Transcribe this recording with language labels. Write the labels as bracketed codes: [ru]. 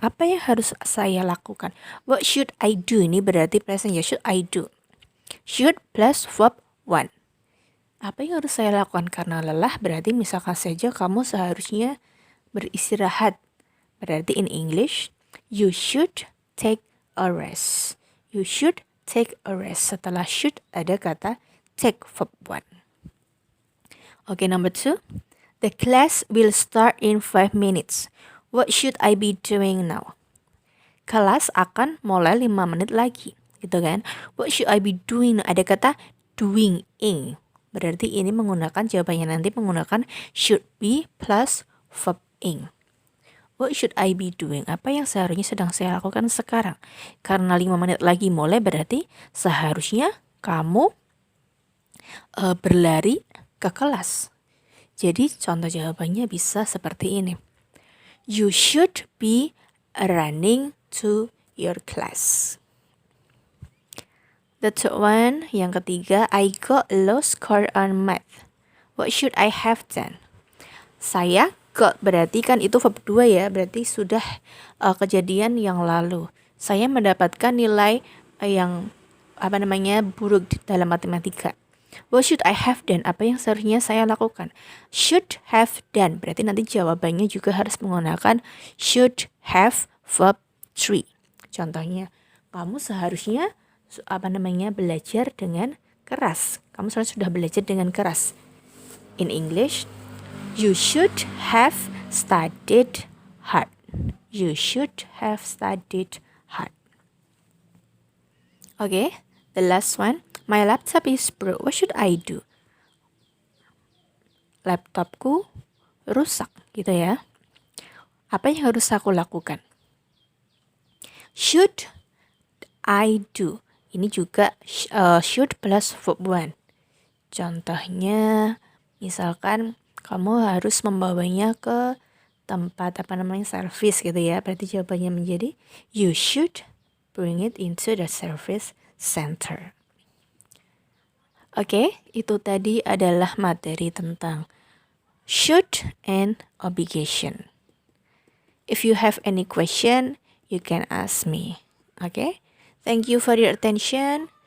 [id] Apa yang harus saya lakukan? [en] What should I do? [id] Ini berarti present ya. [en] Should I do? Should plus verb 1. [id] Apa yang harus saya lakukan? Karena lelah berarti misalkan saja kamu seharusnya beristirahat. [en] Berarti in English, you should take a rest. You should take a rest. [id] Setelah [en] should [id] ada kata [en] take verb 1. Okay, number 2. The class will start in 5 minutes. What should I be doing now? [id] Kelas akan mulai 5 menit lagi. Gitu kan? [en] What should I be doing? [id] Ada kata [en] doing ing. [id] Berarti ini menggunakan jawabannya nanti menggunakan [en] should be plus verb ing. What should I be doing? [id] Apa yang seharusnya sedang saya lakukan sekarang? Karena 5 menit lagi mulai berarti seharusnya kamu berlari ke kelas. Jadi contoh jawabannya bisa seperti ini. [en] You should be running to your class. The third one, [id] yang ketiga, [en] I got a low score on math. What should I have done? [id] Saya got berarti kan itu verb 2 ya, berarti sudah kejadian yang lalu. Saya mendapatkan nilai yang buruk dalam matematika. [en] What should I have done? [id] Apa yang seharusnya saya lakukan? [en] Should have done. [id] Berarti nanti jawabannya juga harus menggunakan [en] should have verb 3. [id] Contohnya, kamu seharusnya belajar dengan keras. Kamu seharusnya sudah belajar dengan keras. [en] In English, you should have studied hard. You should have studied hard. Okay, the last one. My laptop is broke. What should I do? [id] Laptopku rusak, gitu ya. Apa yang harus aku lakukan? [en] Should I do? [id] Ini juga [en] should plus verb 1. [id] Contohnya, misalkan kamu harus membawanya ke tempat service gitu ya. Berarti jawabannya menjadi [en] you should bring it into the service center. [id] Oke, itu tadi adalah materi tentang [en] should and obligation. If you have any question, you can ask me. Okay? Thank you for your attention.